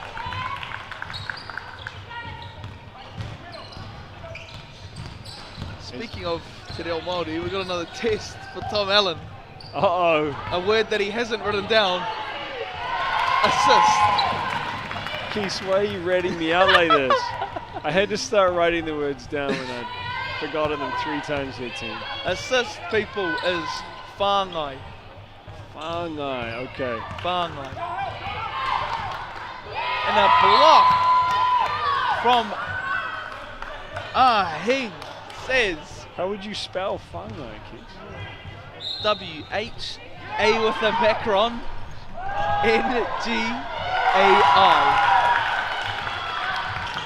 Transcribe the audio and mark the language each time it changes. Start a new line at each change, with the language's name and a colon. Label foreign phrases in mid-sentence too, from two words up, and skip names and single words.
English: Speaking of Te Reo Māori, we've got another test for Tom Allen. Uh-oh. A word that he hasn't written down. Assist. Keith, why are you ratting me out like this? I had to start writing the words down when I'd forgotten them 3 times here, team. Assist, people, is whāngai. Whāngai, okay. Whāngai. And a block from Ahing says... How would you spell whāngai, Keith? W-H-A with a macron, N-G-A-I.